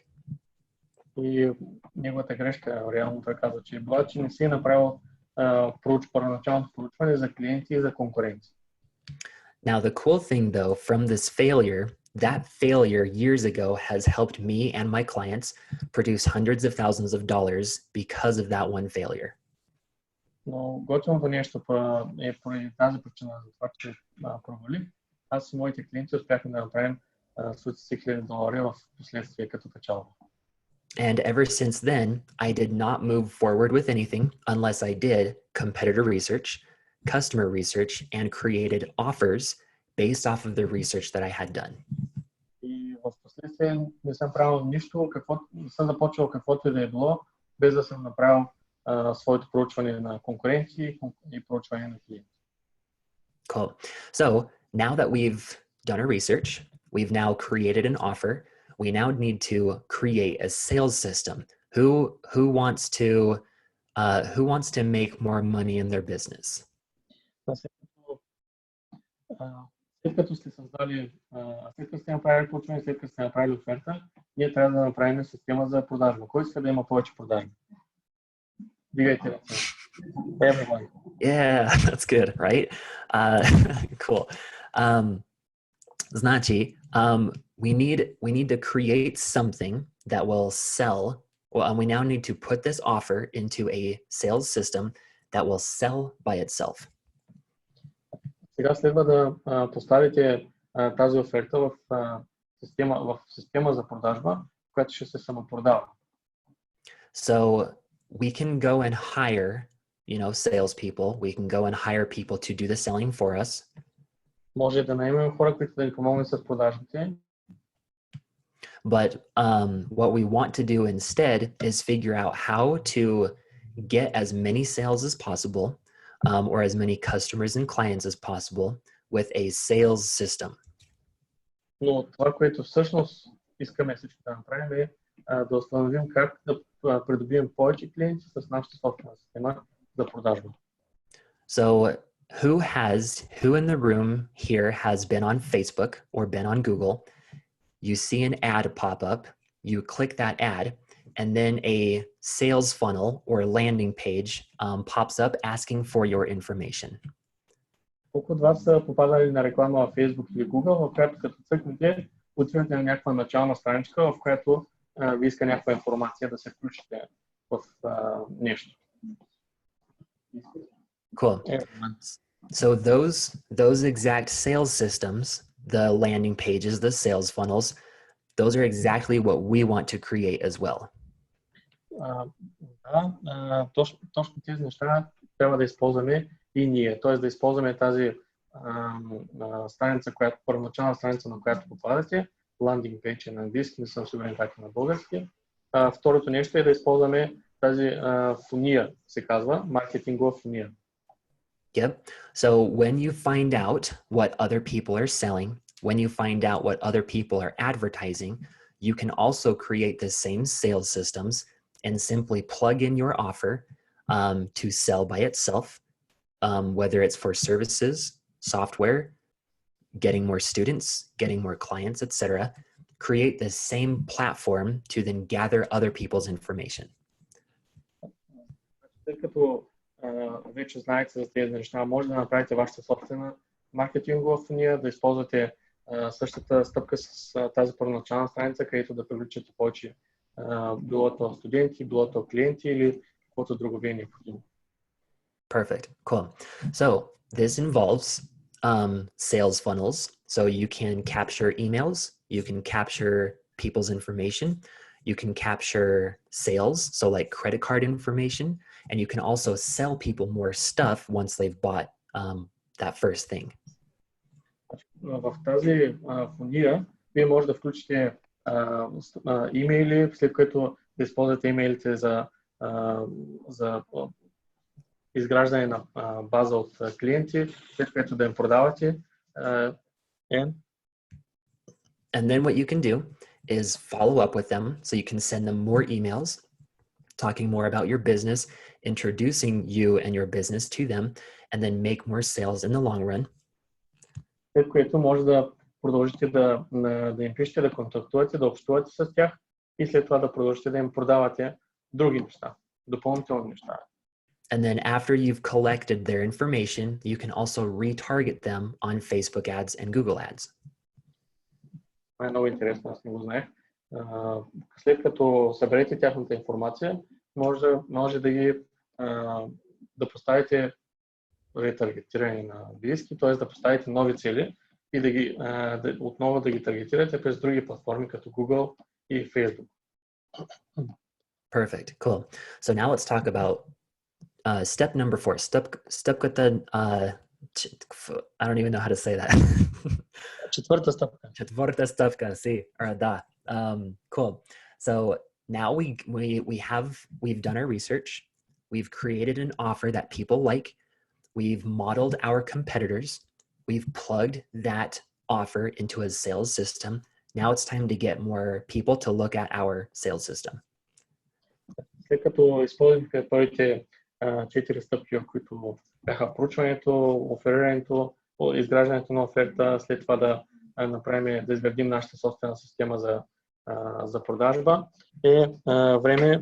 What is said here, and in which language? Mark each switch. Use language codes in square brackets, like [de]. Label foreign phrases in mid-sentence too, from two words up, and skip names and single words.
[bg] И неговата грешка, реално той каза, че е била, че не си е направил първоначалното проучване за клиенти и за конкуренти. [en] Now, the cool thing, though, from this failure, that failure years ago has helped me and my clients produce hundreds of thousands of dollars because of that one failure. [bg] Но готиното нещо е поради тази причина, за това, че провалих. Аз и моите клиенти успяхме да направим стотици хиляди долари в последствие като печалба. [en] And ever since then, I did not move forward with anything unless I did competitor research, customer research, and created offers based off of the research that I had done. [bg] И в последствие не съм правил нищо, не съм започвал каквото и да е било, без да съм направил своето проучване на конкуренции и проучване на клиенти. [en] Cool. So now that we've done our research, we've now created an offer. We now need to create a sales system. Who wants to make more money in their business? [bg] След като сте създали, след като сте направили проучване, след като сте направили оферта, ние трябва да направим система за продажба. Кой иска да има повече продажби? Дигайте ръце. [en] Everyone. Yeah, that's good, right? Cool. Значи, we need to create something that will sell. Well, we now need to put this offer into a sales system that will sell by itself. [bg] Сега следва да поставите тази оферта в система за продажба, която ще се самопродава. [en] So we can go and hire, salespeople. We can go and hire people to do the selling for us. [bg] Може да наемем хора, които да ни помогнат с продажбите. [en] But what we want to do instead is figure out how to get as many sales as possible, or as many customers and clients as possible with a sales system. [bg] Но това, което всъщност искаме всички да направим, е да установим как да придобием повече клиенти с нашата собствена система за продажба. [en] So who in the room here has been on Facebook or been on Google? You see an ad pop up, you click that ad, and then a sales funnel or landing page pops up asking for your information. [bg] Колко от вас са попадали на реклама в Facebook или Google, в която като цъкнете, отивате на някаква начална страничка, в която ви иска някаква информация да се включите в нещо. [en] Cool. So those exact sales systems, the landing pages, the sales funnels, those are exactly what we want to create as well. [bg] Точно тези неща трябва да използваме и ние. Т.е. да използваме тази страница, първоначална страница, на която попадате, [en] landing page [bg] на английски, не съм сигурен как е на български. Второто нещо е да използваме тази фуния, се казва, маркетингова фуния. [en] Yep. So when you find out what other people are selling, when you find out what other people are advertising, you can also create the same sales systems and simply plug in your offer to sell by itself, whether it's for services, software, getting more students, getting more clients, etc. Create the same platform to then gather other people's information. [bg] Вече знаете за тези неща, може да направите вашата собствена маркетингова фуния, да използвате същата стъпка с тази първоначална страница, където да привличате повече било то студенти, било то клиенти или каквото друго ви е необходимо. [en] Perfect. Cool. So this involves sales funnels. So you can capture emails, you can capture people's information, you can capture sales, so like credit card information, and you can also sell people more stuff once they've bought that first thing. [bg] В тази фуния вие може да включите имейли, след което да използвате имейлите за изграждане на база от клиенти, след което да им продавате. [en] And then what you can do is follow up with them, so you can send them more emails talking more about your business, introducing you and your business to them, and then make more sales in the long run. [bg] След което може да продължите да им пишете, да контактувате, да общувате с тях и след това да продължите да им продавате други неща, допълнителни неща. [en] And then after you've collected their information, you can also retarget them on Facebook ads and Google ads. [bg] Това е много интересно, аз не го знаех. След като съберете тяхната информация, може да поставите ретаргетиране на английски, т.е. да поставите нови цели и отново да ги таргетирате през други платформи, като Google и Facebook. [en] Perfect. Cool. So now let's talk about step number 4. Стъпката I don't even know how to say that. [bg] Четвърта стъпка. Четвърта стъпка, sí. Да. [en] Cool. So now we've done our research. We've created an offer that people like. We've modeled our competitors. We've plugged that offer into a sales system. Now it's time to get more people to look at our sales system. [bg] След като използвахме първите 4 стъпки, в които бяха проучването, оферирането, изграждането на оферта, след това да изградим нашата собствена система за продажба, време.